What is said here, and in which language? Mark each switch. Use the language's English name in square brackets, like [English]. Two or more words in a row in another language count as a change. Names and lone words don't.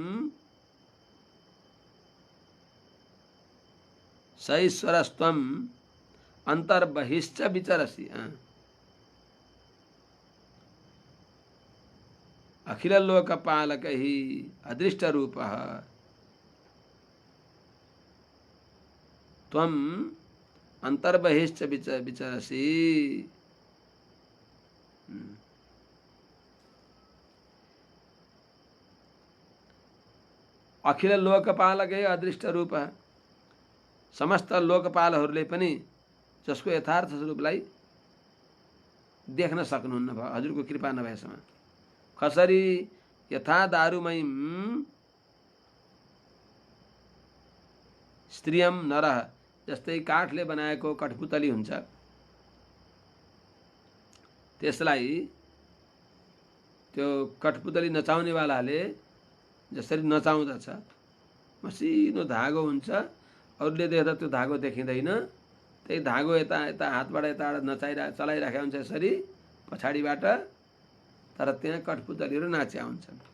[Sanskrit] सैश्वरस्त्वं अन्तर्बहिश्च विचरसि अखिल लोकपालकैः अदृष्टरूपः त्वं अन्तर्बहिश्च विचरसि अखिल लोकपालकै अदृष्ट रूप, [Nepali] समस्त लोकपालहरूले पनि जसको यथार्थ स्वरूपलाई देख्न सक्नुहुन्न भयो हजुरको कृपा नभएसम्म। [Sanskrit] खसरी यथा दारुमयीं स्त्रियम नरह, [Nepali] जस्तै काठले बनाएको कठपुतली हुन्छ, त्यसलाई त्यो कठपुतली नचाउनेवालाले जसरी नचाउँदछ, मसिनो धागो हुन्छ, अरूले देख्दा त्यो धागो देखिँदैन, त्यही धागो यता यता हातबाट यताबाट चलाइराखेका हुन्छ यसरी पछाडिबाट, तर त्यहाँ कठपुतलीहरू नाच्या हुन्छन्।